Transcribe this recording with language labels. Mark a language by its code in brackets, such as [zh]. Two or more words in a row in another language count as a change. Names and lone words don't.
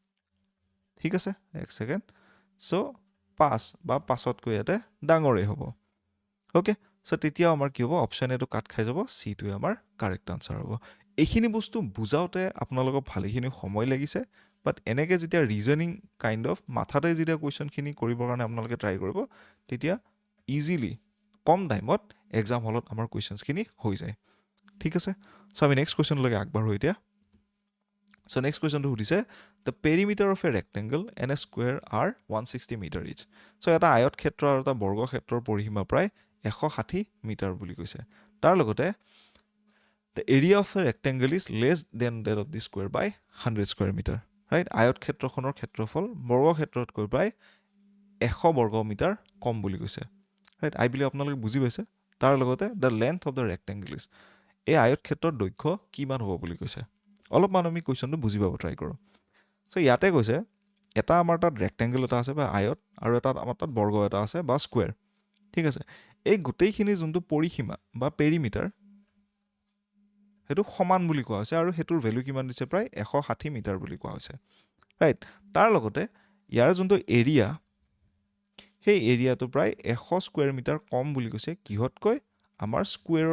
[as] ঠিক আছে এক সেকেন্ড সো 5 বা 5তকৈ ইয়াতে ডাঙৰে হ'ব ওকে সো তেতিয়া আমাৰ কি হ'ব অপচন এটো কাট খাই যাব সি টো আমাৰ কাৰেক্ট আনসাৰ হ'ব এইখিনি বস্তু বুজাওতে আপোনালোকক ভালেখিনি সময় লাগিছে বাট এনেকে যেতিয়া [en] reasoning kind of [as] মাথাতে যেতিয়া কোৱেশ্চনখিনি কৰিবৰ কাৰণে আপোনালোকে ট্ৰাই কৰিব তেতিয়া ইজিলি কম টাইমত [en] exam hallত [as] আমাৰ কোৱেশ্চনখিনি হৈ যায় ঠিক আছে সো আমি [en] next question [as] লৈকে আগবাঢ়ো এতিয়া সো নেক্সট কোৱেশ্চনটো সুধিছে [en] the perimeter of a rectangle and a square are 160 meter each [as] সো এটা আয়ত ক্ষেত্ৰ আৰু এটা বৰ্গ ক্ষেত্ৰৰ পৰিসীমা প্ৰায় 160 মিটাৰ বুলি কৈছে তাৰ লগতে [en] the area of a rectangle is less than that of the square by 100 square meter right [as] আয়ত ক্ষেত্ৰখনৰ ক্ষেত্ৰফল বৰ্গ ক্ষেত্ৰতকৈ প্ৰায় 100 বৰ্গ মিটাৰ কম বুলি কৈছে [en] right I believe [as] আপোনালোকে বুজি পাইছে তাৰ লগতে [en] the length of the rectangle is [as] এই আয়ত ক্ষেত্ৰৰ দৈৰ্ঘ্য কিমান হ'ব বুলি কৈছে অলপমান আমি কোৱেশ্চনটো বুজি পাব ট্ৰাই কৰো সো ইয়াতে কৈছে এটা আমাৰ তাত ৰেক্টেংগল এটা আছে বা আয়ত আৰু এটা আমাৰ তাত বৰ্গ এটা আছে বা স্কয়াৰ ঠিক আছে এই গোটেইখিনি যোনটো পৰিসীমা বা পেৰিমিটাৰ হেতু সমান বুলি কোৱা হৈছে আৰু হেতুৰ ভ্যালু কিমান দিছে প্ৰায় 160 মিটাৰ বুলি কোৱা হৈছে ৰাইট তাৰ লগতে ইয়াৰ যোনটো এৰিয়া সেই এৰিয়াটো প্ৰায় 100 [en] square meter [as] কম বুলি কৈছে কিহতকৈ আমাৰ স্কয়াৰৰ